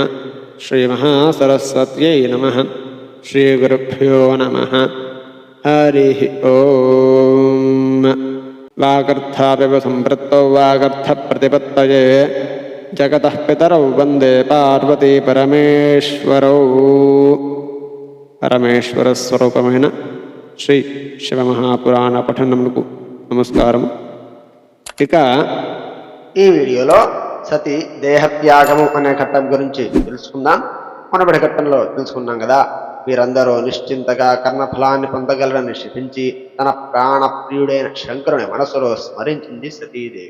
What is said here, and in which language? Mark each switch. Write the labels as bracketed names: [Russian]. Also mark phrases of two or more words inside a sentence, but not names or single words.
[Sanskrit] श्रीमहासरस्वत्यै नमः। श्रीगुरुभ्यो नमः। हरिः ॐ। वागर्थापिव सम्पृक्तौ वागर्थप्रतिपत्तये जगतः पितरौ वन्दे पार्वती परमेश्वरौ। [Telugu] పరమేశ్వరస్వరూపమైన శ్రీ శివమహాపురాణ పఠనమునకు నమస్కారం. ఇక ఈ వీడియోలో సతి దేహత్యాగము అనే ఘట్టం గురించి తెలుసుకుందాం. మునుపటి ఘట్టంలో తెలుసుకున్నాం కదా, వీరందరూ నిశ్చింతగా కర్మఫలాన్ని పొందగలరని శపించి తన ప్రాణప్రియుడైన శంకరుని మనసులో స్మరించింది సతీదేవి.